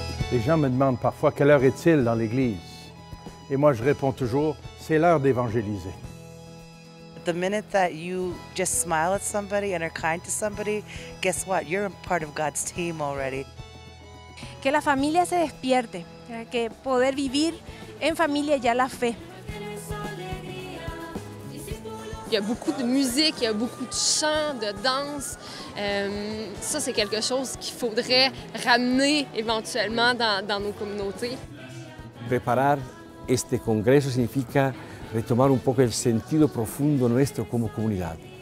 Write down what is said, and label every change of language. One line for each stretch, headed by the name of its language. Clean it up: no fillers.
French: Les gens me demandent parfois quelle heure est-il dans l'Église. Et moi, je réponds toujours, c'est l'heure d'évangéliser.
English: The minute that you just smile at somebody and are kind to somebody, guess what? You're a part of God's team already.
Spanish: Que la familia se despierte, que poder vivir en familia ya la fe.
French: Il y a beaucoup de musique, il y a beaucoup de chants, de danse. Ça, c'est quelque chose qu'il faudrait ramener éventuellement dans nos communautés.
Spanish: Preparar este congreso significa retomar un poco el sentido profundo nuestro como comunidad.